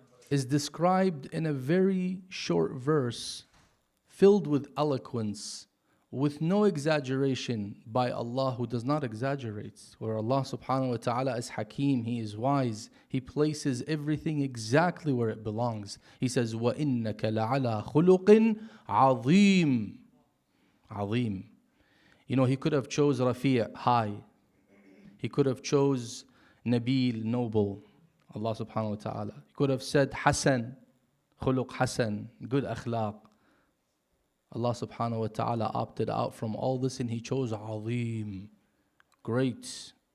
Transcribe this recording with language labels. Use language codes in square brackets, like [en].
[en] is described in a very short verse filled with eloquence, with no exaggeration by Allah, who does not exaggerate. Where Allah subhanahu wa ta'ala is Hakim, He is wise. He places everything exactly where it belongs. He says, [ar] وَإِنَّكَ لَعَلَى خُلُقٍ عَظِيمٍ. Azim. [en] You know, He could have chose Rafi', high. He could have chose Nabil, noble. Allah subhanahu wa ta'ala. He could have said Hasan, khuluq Hasan, good akhlaq. Allah subhanahu wa ta'ala opted out from all this and He chose Azim, great.